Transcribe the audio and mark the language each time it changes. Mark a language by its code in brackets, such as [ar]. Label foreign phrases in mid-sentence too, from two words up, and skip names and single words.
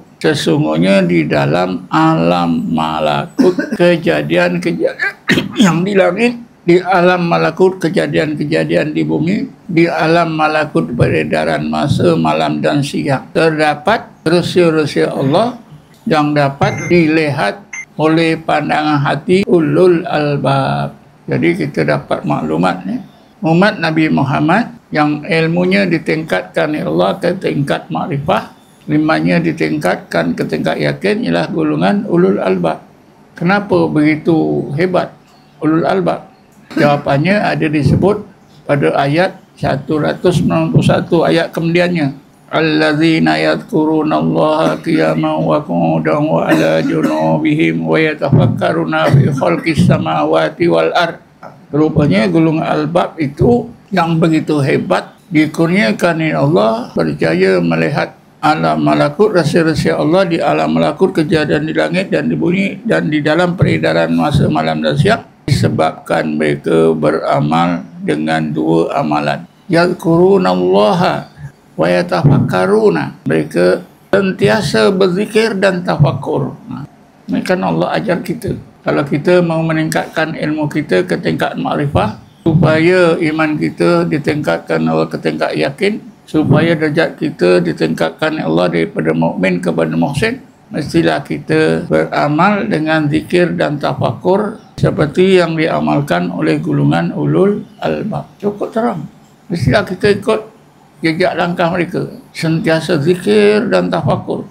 [ms] Sesungguhnya di dalam alam malakut, kejadian-kejadian yang di langit, di alam malakut kejadian-kejadian di bumi, di alam malakut peredaran masa malam dan siang, terdapat resi-resi Allah yang dapat dilihat oleh pandangan hati [ar] أولو الألباب. [ms] Jadi kita dapat maklumat ni, umat Nabi Muhammad yang ilmunya ditingkatkan oleh Allah ke tingkat makrifah, imannya ditingkatkan ke tingkat yakin, ialah golongan [ar] أولو الألباب. [ms] Kenapa begitu hebat [ar] أولو الألباب? [ms] Jawapannya ada disebut pada ayat 191 ayat kemudiannya. [ar] الذين يذكرون الله قياما وقعودا وعلى جنوبهم ويتفكرون في خلق السماوات والأرض. [ms] Rupanya golongan albab itu yang begitu hebat, dikurniakan oleh Allah, percaya melihat alam malakut, resi-resi Allah di alam malakut, kejadian di langit dan di bumi, dan di dalam peredaran masa malam dan siang, disebabkan mereka beramal dengan 2 amalan. [ar] يذكرون الله ويتفكرون, [ms] mereka sentiasa berzikir dan tafakur. Ini kan Allah ajar kita, kalau kita mau meningkatkan ilmu kita ke tingkat makrifah, supaya iman kita ditingkatkan Allah ke tingkat yakin, supaya derajat kita ditingkatkan Allah daripada mukmin kepada muhsin, mestilah kita beramal dengan zikir dan tafakur seperti yang diamalkan oleh golongan [ar] أولو الألباب. [ms] Cukup terang. Mestilah kita ikut jejak langkah mereka, sentiasa zikir dan tafakur.